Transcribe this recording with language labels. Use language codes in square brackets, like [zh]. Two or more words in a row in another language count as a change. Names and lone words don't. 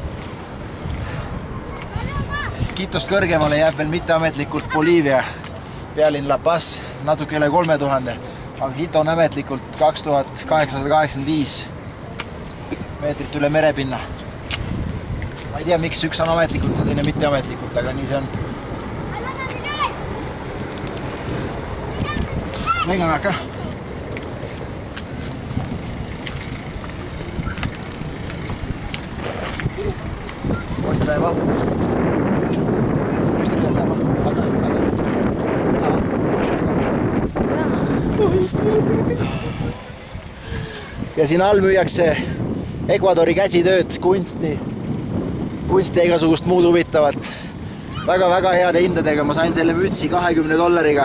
[et] Quitost kõrgemale jääb veel mitteametlikult Boliivia pealinn La Paz, natuke üle 3000, aga Quito on ametlikult 2885 meetrit üle merepinna. Ma ei tea, miks üks on ametlikult ja teine mitteametlikult, aga nii see on. [es] Vengan acá. Muestra de abajo. Muestra de acá. Acá. [et] Ja siin all müüakse Ecuadori käsitööd, kunsti ja igasugust muud huvitavat. Väga-väga heade hindadega. Ma sain selle mütsi $20.